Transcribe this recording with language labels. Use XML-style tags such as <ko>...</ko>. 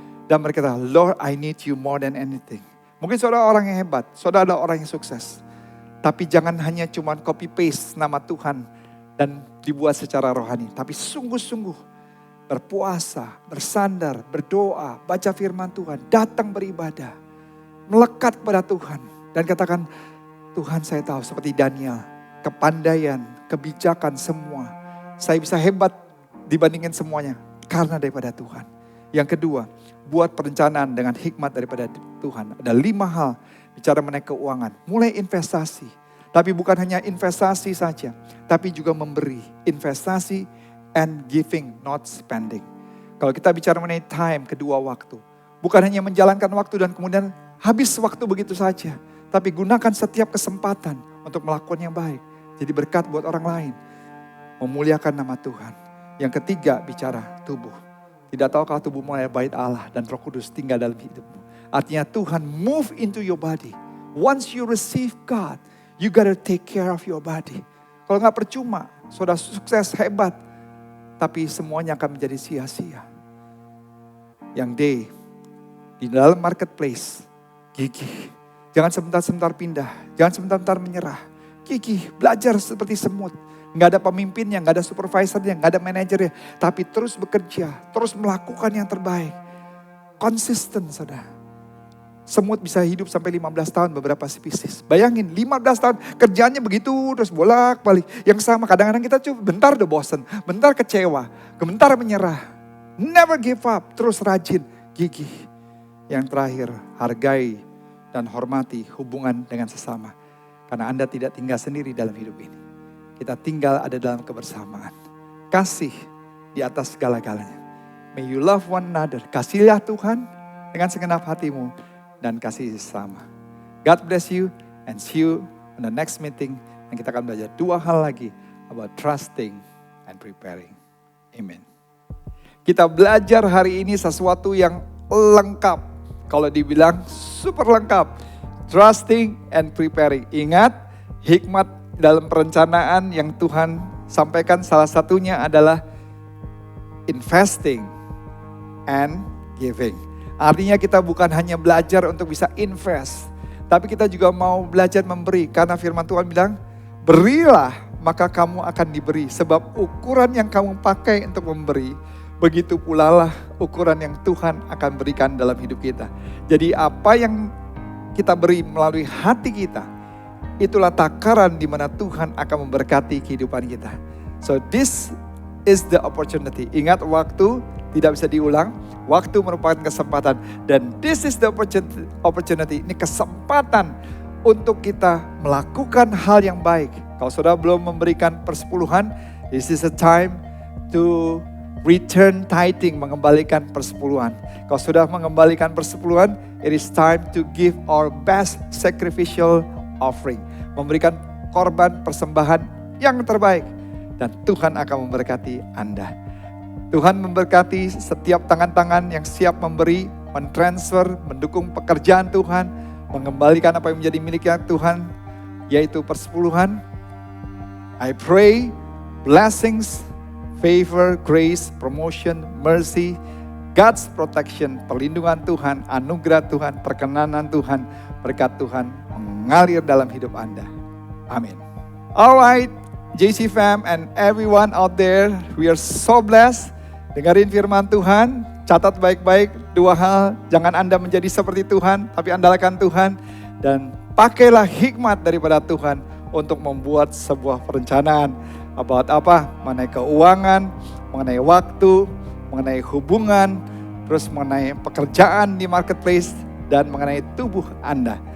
<id>Dan berkata,</id> <en>Lord, I need you more than anything.</en> <id>Mungkin saudara orang yang hebat, saudara adalah orang yang sukses. Tapi jangan hanya cuma copy paste nama Tuhan dan dibuat secara rohani. Tapi sungguh-sungguh berpuasa, bersandar, berdoa, baca firman Tuhan, datang beribadah. Melekat pada Tuhan. Dan katakan, Tuhan saya tahu seperti Daniel, kepandaian, kebijakan semua. Saya bisa hebat dibandingin semuanya karena daripada Tuhan. Yang kedua, buat perencanaan dengan hikmat daripada Tuhan. Ada 5 hal bicara mengenai keuangan. Mulai investasi. Tapi bukan hanya investasi saja. Tapi juga memberi.</id> <en>Investasi and giving, not spending.</en> <id>Kalau kita bicara mengenai time, kedua waktu. Bukan hanya menjalankan waktu dan kemudian habis waktu begitu saja. Tapi gunakan setiap kesempatan untuk melakukan yang baik. Jadi berkat buat orang lain. Memuliakan nama Tuhan. Yang ketiga bicara tubuh. Tidak tahu kalau tubuhmu adalah bait Allah dan Roh Kudus tinggal dalam hidupmu. Artinya Tuhan</id> <en>move into your body. Once you receive God, you gotta take care of your body.</en> <id>Kalau nggak percuma, saudara sukses, hebat. Tapi semuanya akan menjadi sia-sia. Yang D, di dalam marketplace, gigih. Jangan sebentar-sebentar pindah, jangan sebentar-sebentar menyerah. Gigih, belajar seperti semut. Nggak ada pemimpinnya, nggak ada supervisornya, nggak ada manajernya. Tapi terus bekerja, terus melakukan yang terbaik. Konsisten, saudara. Semut bisa hidup sampai 15 tahun beberapa spesies. Bayangin 15 tahun kerjanya begitu terus bolak-balik. Yang sama kadang-kadang kita coba bentar udah bosen, bentar kecewa, bentar menyerah.</id> <en>Never give up,</en> <id>terus rajin, gigih. Yang terakhir, hargai dan hormati hubungan dengan sesama. Karena Anda tidak tinggal sendiri dalam hidup ini. Kita tinggal ada dalam kebersamaan. Kasih di atas segala-galanya.</id> <en>May you love one another.</en> <id>Kasihlah Tuhan dengan segenap hatimu. Dan kasih sesama.</id> <en>God bless you and see you in the next meeting.</en> <id>Dan kita akan belajar 2 hal lagi</id> <en>about trusting and preparing.</en> <id>Amen. Kita belajar hari ini sesuatu yang lengkap. Kalau dibilang super lengkap.</id> <en>Trusting and preparing.</en> <id>Ingat, hikmat dalam perencanaan yang Tuhan sampaikan salah satunya adalah</id> <en>investing and giving.</en> <id>Artinya kita bukan hanya belajar untuk bisa invest, tapi kita juga mau belajar memberi. Karena firman Tuhan bilang, berilah maka kamu akan diberi. Sebab ukuran yang kamu pakai untuk memberi, begitu pula lah ukuran yang Tuhan akan berikan dalam hidup kita. Jadi apa yang kita beri melalui hati kita, itulah takaran di mana Tuhan akan memberkati kehidupan kita.</id> <en>So this is the opportunity.</en> <id>Ingat, waktu tidak bisa diulang. Waktu merupakan kesempatan.</id> <en>Dan this is the opportunity.</en> <id>Ini kesempatan untuk kita melakukan hal yang baik. Kalau saudara belum memberikan persepuluhan,</id> <en>this is a time to return tithing,</en> <id>mengembalikan persepuluhan. Kalau sudah mengembalikan persepuluhan,</id> <en>it is time to give our best sacrificial offering.</en> <id>Memberikan korban persembahan yang terbaik. Dan Tuhan akan memberkati Anda. Tuhan memberkati setiap tangan-tangan yang siap memberi, mentransfer, mendukung pekerjaan Tuhan, mengembalikan apa yang menjadi miliknya Tuhan, yaitu persepuluhan.</id> <en>I pray blessings, favor, grace, promotion, mercy, God's protection,</en> <id>perlindungan Tuhan, anugerah Tuhan, perkenanan Tuhan, berkat Tuhan mengalir dalam hidup Anda.</id> <en>Amin. Alright, JC fam and everyone out there, we are so blessed.</en> <id>Dengarin firman Tuhan, catat baik-baik 2 hal. Jangan Anda menjadi seperti Tuhan, tapi andalkan Tuhan. Dan pakailah hikmat daripada Tuhan untuk membuat sebuah perencanaan. About apa? Mengenai keuangan, mengenai waktu, mengenai hubungan, terus mengenai pekerjaan di marketplace, dan mengenai tubuh Anda.</id>